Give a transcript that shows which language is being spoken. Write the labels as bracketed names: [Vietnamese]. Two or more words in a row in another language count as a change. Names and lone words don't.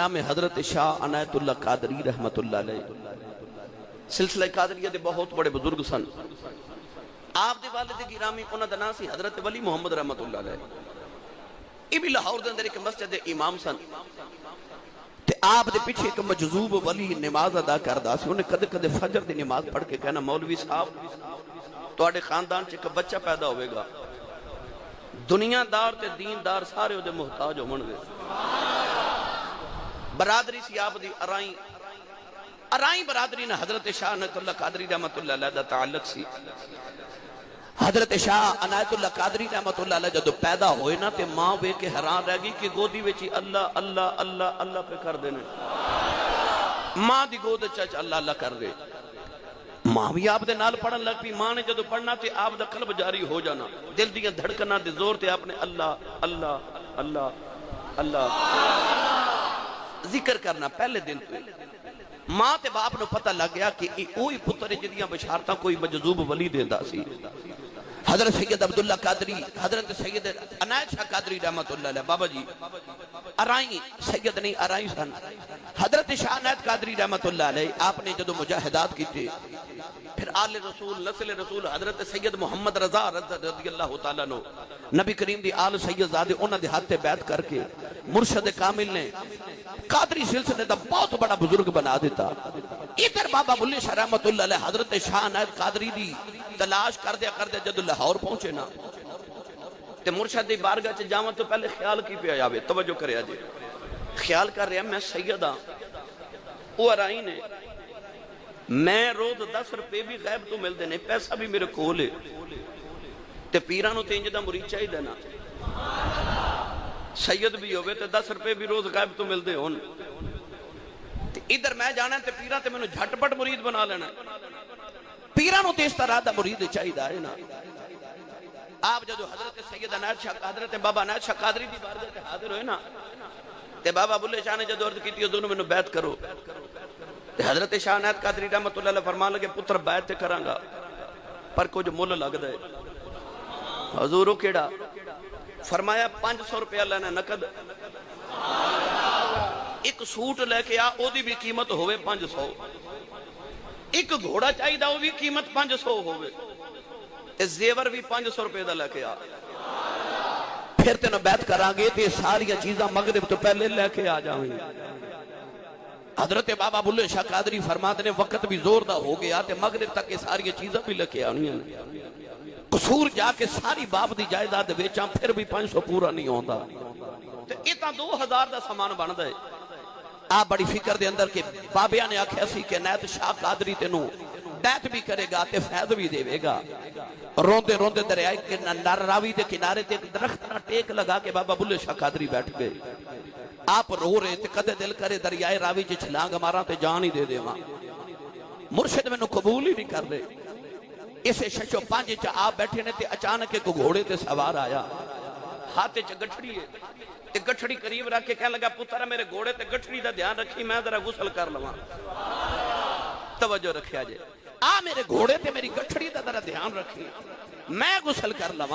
[Punjabi] نام ہے حضرت شاہ عنایت اللہ قادری رحمت اللہ علیہ سلسلہ قادریہ دے بہت بڑے بزرگ سن آپ دے والد گرامی انہاں دا نام سی حضرت ولی محمد رحمت اللہ علیہ یہ بھی لاہور دے اندر ایک مسجد امام سن تے آپ دے پیچھے ایک مجذوب ولی نماز ادا کردا سی انہیں کدے کدے فجر دی نماز پڑھ کے کہنا مولوی صاحب تواڈے خاندان چ ایک بچہ پیدا ہوئے گا دنیا دار تے دین دار سارے او دے محتاج ہون گے برادری سی آپ دی ارائیں برادری نے حضرت شاہ عنایت اللہ قادری رحمت اللہ علیہ دا تعلق سی حضرت شاہ عنایت اللہ قادری رحمت اللہ علیہ جدو پیدا ہوئے نا تے ماں بے کے حیران رہ گئی کہ گودی وچی اللہ اللہ اللہ اللہ پہ کر دینے ماں دی گود چچ اللہ اللہ کر دے ماں بھی آپ دے نال پڑھن لگ پی. ماں نے جدو پڑھنا تے آپ دا قلب جاری ہو جانا, دل دیاں دھڑکنا دے زور تے آپ نے اللہ اللہ اللہ اللہ ذکر کرنا پہلے دن تو. ماں تے باپ نو پتہ لگ گیا کہ اوہی پتر جدیاں بشارتاں کوئی مجذوب ولی دیندا سی. حضرت سید عبداللہ قادری, حضرت سید عنایت شاہ قادری رحمت اللہ علیہ, بابا جی ارائی سید نہیں ارائی سن. حضرت شاہ عنایت قادری رحمت اللہ علیہ آپ نے جدو مجاہدات کی تھے, پھر آل رسول نسل رسول حضرت سید محمد رضا رضی اللہ تعالیٰ نو نبی کریم دی آل سید زادے انہاں دے ہاتھ تے بیعت کر کے مرشد کامل نے قادری سلسلے دا بہت بڑا بزرگ بنا دیتا. ادھر بابا بلے شاہ رحمت اللہ علیہ حضرت شاہ عنایت قادری دی تلاش کر دیا جدو لاہور پہنچے نا تے مرشد دی بارگاہ چ جاواں تو پہلے خیال کی پیا جاوے, توجہ کریا جی. خیال کر رہا میں سید ہاں, وہ ارائی نے میں روز 10 روپے بھی غیب تو مل دینے, پیسہ بھی میرے کول ہے تے پیراں نو تے انج دا مرید چاہیے نا, سید بھی ہوئے تے 10 روپے بھی روز غیب تو مل دے ہون. ادھر میں جانا تے پیراں تے میں نے جھٹ پٹ مرید بنا لینا, پیراں نو تے اس طرح دا مرید چاہیے ہے نا. آپ جدو حضرت سید عنایت شاہ حضرت بابا عنایت شاہ قادری دی بارگاہ تے حاضر ہوئے نا تے بابا بلے شاہ نے جدو عرض کیتی حضور میں بیعت کرو, تے حضرت شاہ عنایت قادری رحمت اللہ علیہ فرمان لگے پتر بیعت تے کراں گا پر کچھ مول لگ دے. حضورو کیڑا؟ فرمایا 500 روپیہ لینا نقد, ایک سوٹ لے کے آ او دی بھی قیمت ہوئے 500, ایک گھوڑا چاہی دا وہ بھی قیمت 500 ہوئے, تے زیور بھی 500 روپے دا لے کے آ, پھر تینوں بیعت کران گے تے ساری چیزاں مغرب تو پہلے لے کے آ جاویں. حضرت بابا بلے شاہ قادری فرماتے نے وقت بھی زور دا ہو گیا تے مغرب تک یہ ساری چیزاں بھی لے کے آنی ہیں. قصور جا کے ساری باپ دی جائیداد ویچاں پھر بھی 500 پورا نہیں ہوندا, تے اتنا 2000 دا سامان بندا ہے. آپ بڑی فکر دے اندر کہ بابیاں نے آکھیا سی کہ عنایت شاہ قادری تینوں بیعت بھی کرے گا تے فیض بھی دے گا. روندے روندے دریائے کے نر راوی دے کنارے تے ایک درخت نہ ٹیک لگا کے بابا بلے شاہ قادری بیٹھ گئے. آپ رو رہے تے کدے دل کرے دریائے راوی چ چھلانگ مارا تے جان ہی دے دیواں. مرشد میں نو قبول ہی نہیں کر رہے. اسے ششو پانچ چا آپ بیٹھے نے تے اچانک ایک گھوڑے تے سوار آیا, ہاتھ چ گٹھڑی ہے تے گٹھڑی قریب رکھ کے کہنے لگا پتر میرے گھوڑے تے گٹھڑی دا دھیان رکھی, میں ذرا غسل کر لواں. توجہ رکھیا جے, آ میرے گھوڑے تے میری گٹھڑی دا ذرا دھیان رکھی, میں غسل کر لواں.